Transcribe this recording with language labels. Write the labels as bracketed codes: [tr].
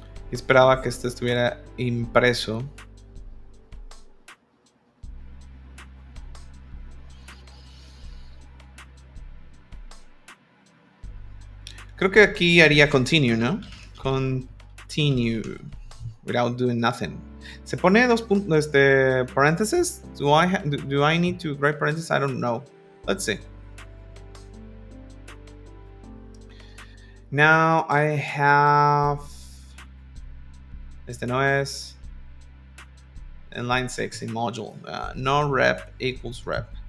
[es] Esperaba que esto estuviera impreso. Creo que aquí haría continue, ¿no? [en] Continue without doing nothing. [es] ¿Se pone dos puntos, paréntesis? [en] Do I need to write parentheses? I don't know. Let's see. Now I have... [es] Este no es... [en] En line 6 in module. No rep equals rep.